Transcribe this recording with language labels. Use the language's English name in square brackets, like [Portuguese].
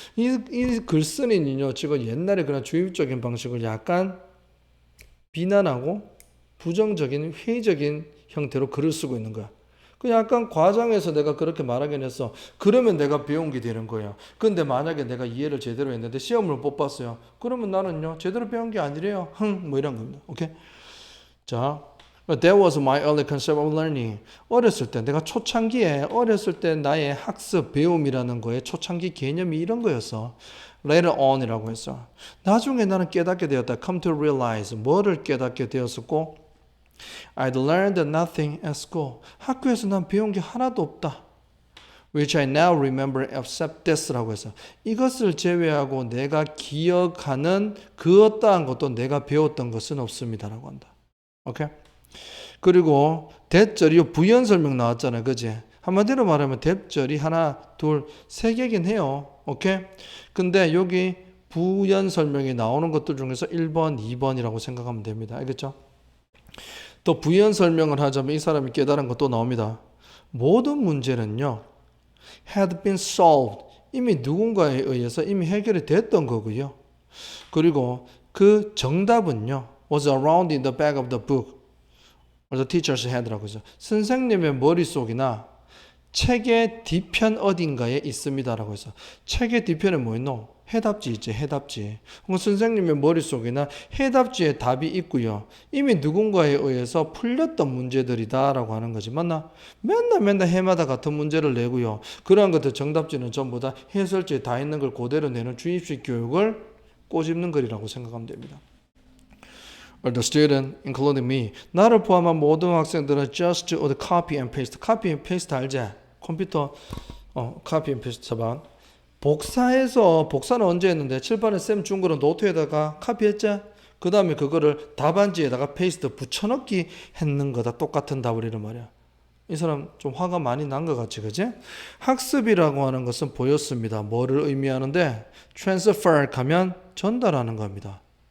[Korean] 이 글쓴이는요. 지금 옛날에 그런 주입적인 방식을 약간 비난하고 부정적인 회의적인 형태로 글을 쓰고 있는 거야. 그 약간 과장해서 내가 그렇게 말하긴 했어. 그러면 내가 배운 게 되는 거예요. 근데 만약에 내가 이해를 제대로 했는데 시험을 못 봤어요. 그러면 나는요. 제대로 배운 게 아니래요. 뭐 이런 겁니다. 오케이? [English] 자, that was my early concept of learning. [Korean] 어렸을 때 내가 초창기에 어렸을 때 나의 학습 배움이라는 거에 초창기 개념이 이런 거였어. [English] Later on [Korean] 이라고 했어. 나중에 나는 깨닫게 되었다. [English] Come to realize. [Korean] 뭐를 깨닫게 되었었고 [English] I'd learned nothing at school. [Korean] 학교에서 난 배운 게 하나도 없다. [English] Which I now remember except this [Korean] 라고 해서 이것을 제외하고 내가 기억하는 그 어떠한 것도 내가 배웠던 것은 없습니다라고 한다. 오케이? 그리고 대절이 부연 설명 나왔잖아요. 그지? 한마디로 말하면 대절이 하나, 둘, 세 개긴 해요. 오케이? 근데 여기 부연 설명이 나오는 것들 중에서 1번, 2번이라고 생각하면 됩니다. 알겠죠? 또 부연 설명을 하자면 이 사람이 깨달은 것도 나옵니다. 모든 문제는요. [English] had been solved. [Korean] 이미 누군가에 의해서 이미 해결이 됐던 거고요. 그리고 그 정답은요. [English] was around in the back of the book. or the teacher's head [Korean] 라고 해서 선생님의 머릿속이나 책의 뒤편 어딘가에 있습니다라고 해서 책의 뒤편에 뭐 있노? 해답지 있지, 해답지. 선생님의 머릿속에나 해답지에 답이 있고요. 이미 누군가에 의해서 풀렸던 문제들이다라고 하는 거지. 맞나? 맨날 해마다 같은 문제를 내고요. 그러한 것들 정답지는 전부 다 해설지에 다 있는 걸 그대로 내는 주입식 교육을 꼬집는 거리라고 생각하면 됩니다. [English] The student, including me. [Korean] 나를 포함한 모든 학생들은 [English] just do the copy and paste. copy and paste 알지? [Korean] 컴퓨터 copy and paste 잡아. 복사는 언제 했는데 칠판에 쌤 준 거를 노트에다가 카피했자 그 다음에 그거를 답안지에다가 페이스트 붙여넣기 했는 거다. 똑같은 답을 이런 말이야. 이 사람 좀 화가 많이 난 것 같지, 그지? 학습이라고 하는 것은 보였습니다. 뭐를 의미하는데 transfer 하면 전달하는 겁니다.